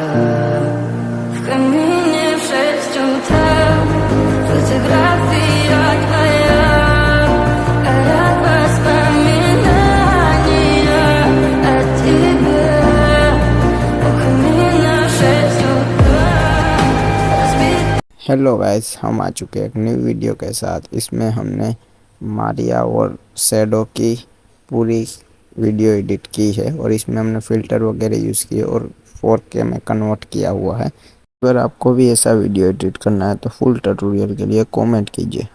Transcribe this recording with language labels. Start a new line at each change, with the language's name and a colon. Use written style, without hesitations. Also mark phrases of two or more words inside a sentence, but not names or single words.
Russian: В камине в 6 утра, фотография твоя, горят воспоминания о тебе. У камина в 6 утра, разбит...
English: hello guys,
Hindi: हम आ चुके हैं एक
English: new video
Hindi: के साथ। इसमें हमने मारिया और शैडो की पूरी
English: video edit
Hindi: की है और इसमें हमने फ़िल्टर वगैरह यूज़ किए और 4K में कन्वर्ट किया हुआ है। अगर आपको भी ऐसा
English: video edit
Hindi: करना है तो
English: full tutorial
Hindi: के लिए कमेंट कीजिए।